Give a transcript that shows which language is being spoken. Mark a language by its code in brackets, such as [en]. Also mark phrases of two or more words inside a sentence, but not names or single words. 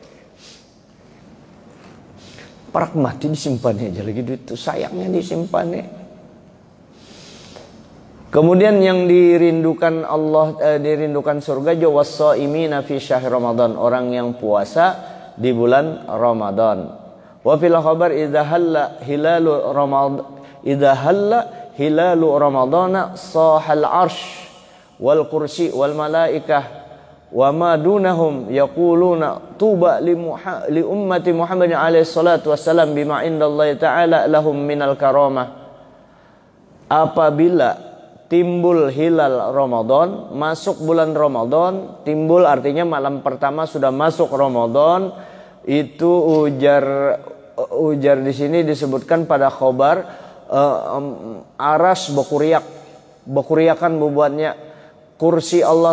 [bjn] Parak mati disimpannya aja lagi duit itu. Sayangnya disimpannya. Kemudian yang dirindukan Allah, dirindukan surga, [ar] والصائمين في شهر رمضان. [id] Orang yang puasa di bulan Ramadan. [ar] وفي الخبر إذا هل هلال رمضان، إذا هل هلال رمضان صاح العرش والكرسي والملائكة وما دونهم يقولون طوبى لأمة محمد عليه الصلاة والسلام بما عند الله تعالى لهم من الكرامة. [id] Apabila timbul hilal Ramadan, masuk bulan Ramadan, timbul artinya malam pertama sudah masuk Ramadan, itu [bjn] ujar di sini disebutkan pada khobar aras bekuriakan bubuannya, kursi Allah